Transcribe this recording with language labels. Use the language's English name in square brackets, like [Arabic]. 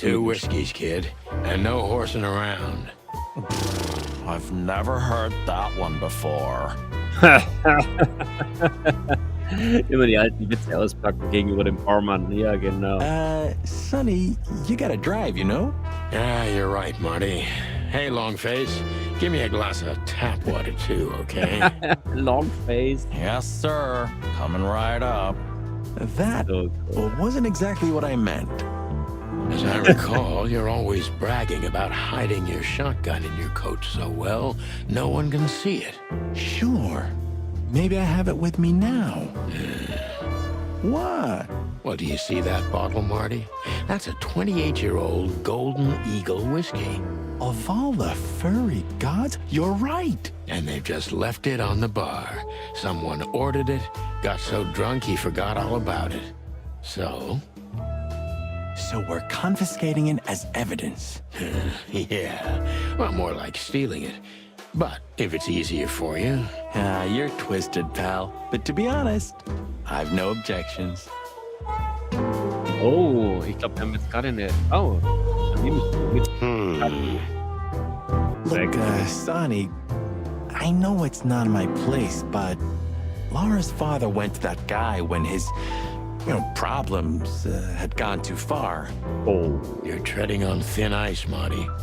[English] 2 whiskeys, kid, and no horsing around. I've never heard that one before. [German] Immer die alten Witze auspacken gegenüber dem Barmann. Ja, genau. [English] Sonny, you gotta drive, you know? Yeah, you're right, Marty. Hey, Longface, give me a glass of tap water too, okay? Long face. Yes, sir. Coming right up. That So cool. wasn't exactly what I meant. As I recall, you're always bragging about hiding your shotgun in your coat so well, no one can see it. Sure. Maybe I have it with me now. What? Well, do you see that bottle, Marty? That's a 28-year-old Golden Eagle whiskey. Of all the furry gods, you're right. And they've just left it on the bar. Someone ordered it, got so drunk he forgot all about it. So So we're confiscating it as evidence. Yeah, well, more like stealing it. But if it's easier for you. You're twisted, pal. But to be honest, I've no objections. [German] Oh, ich glaube, wir haben jetzt gerade eine... Oh, dann nehme ich mit. [English] Look, Sonny, I know it's not my place, but Laura's father went to that guy when his, problems had gone too far. Oh, you're treading on thin ice, Marty.